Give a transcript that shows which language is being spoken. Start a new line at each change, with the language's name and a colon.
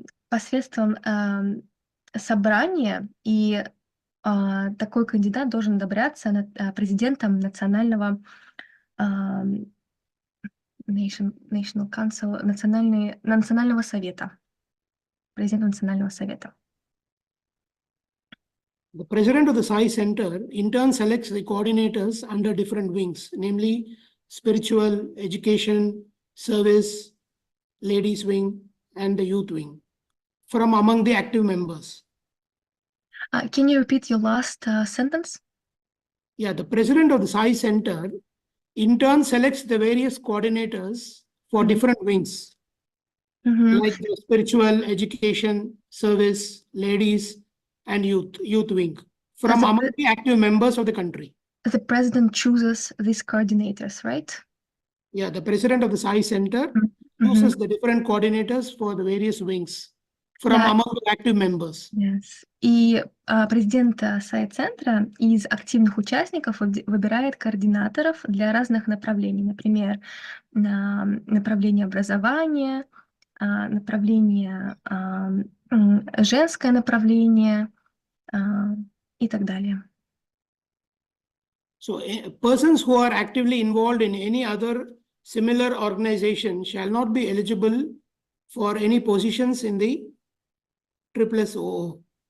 Russian: посредством собрания, и такой кандидат должен одобряться президентом национального National Council, национального совета, президентом национального совета.
English: The president of the Sai Center in turn selects the coordinators under different wings, namely spiritual, education, service, ladies wing, and the youth wing, from among the active members. Can you repeat your last sentence? Yeah, the president of the Sai Center in turn selects the various coordinators for different wings, like the spiritual, education, service, ladies, and youth wing, from among the active members of the country. The president chooses these coordinators, right? Yeah, the president of the Sai Center chooses the different coordinators for the various wings from among the active members. Yes.
Russian: И президент Сай-центра из активных участников выбирает координаторов для разных направлений. Например, направление образования, направление женское направление и так далее.
English: So persons who are actively involved in any other similar organization shall not be eligible for any positions in the SSOO.